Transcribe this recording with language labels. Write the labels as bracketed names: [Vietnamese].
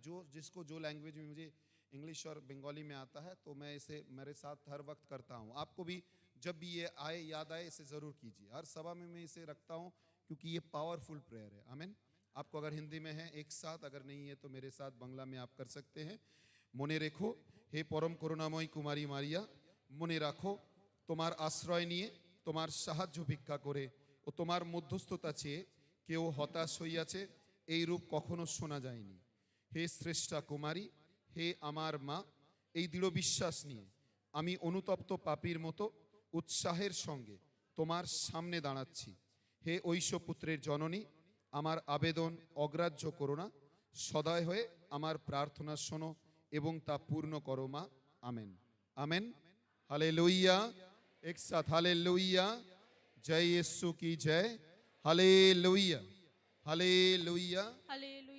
[Hindi] जो जिसको जो लैंग्वेज में, मुझे इंग्लिश और बंगाली में आता है, तो मैं इसे मेरे साथ हर वक्त करता हूँ। आपको भी जब भी ये आए, याद आए, इसे ज़रूर कीजिए। हर सभा में मैं इसे रखता हूँ क्योंकि ये पावरफुल प्रेयर है। आमीन। आपको अगर हिंदी में है एक साथ, अगर नहीं है तो मेरे साथ बांग्ला में आप कर सकते हैं। [Bangla] मने रेखो हे परम करुणामयी कुमारी मारिया, मने রাখো তোমার আশ্রয় নিয়ে, তোমার সাহায্য ভিক্ষা করে ও তোমার মধ্যস্থতা চেয়ে কেউ হতাশ হইয়াছে, এই রূপ কখনো শোনা যায়নি। হে শ্রেষ্ঠা কুমারী, হে আমার মা, এই দৃঢ় বিশ্বাস নিয়ে আমি অনুতপ্ত পাপীর মতো উৎসাহের সঙ্গে তোমার সামনে দাঁড়াচ্ছি। হে ঐশপুত্রের জননী, আমার আবেদন অগ্রাহ্য করো না, সদয় হয়ে আমার প্রার্থনা শোনো এবং তা পূর্ণ করো মা। Amen, amen, hallelujah. [Hindi] एक साथ हालेलुया। जय यीशु की जय, हालेलुया, हालेलुया।